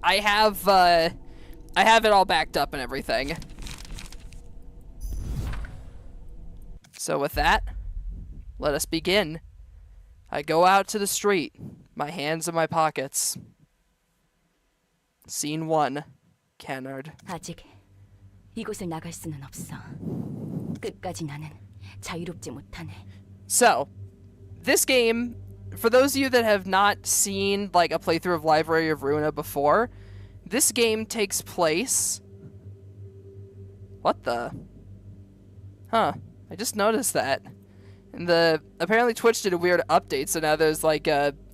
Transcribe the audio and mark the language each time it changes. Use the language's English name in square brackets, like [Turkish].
[English] I have it all backed up and everything. So with that, let us begin. I go out to the street, my hands in my pockets. Scene 1, Kennard. [Korean] 아직 이곳을 나갈 수는 없어. 끝까지 나는 자유롭지 못하네. [English] So, this game, for those of you that have not seen like a playthrough of Library of Ruina before, this game takes place... What the? Huh. I just noticed that. And apparently Twitch did a weird update, so now there's like a...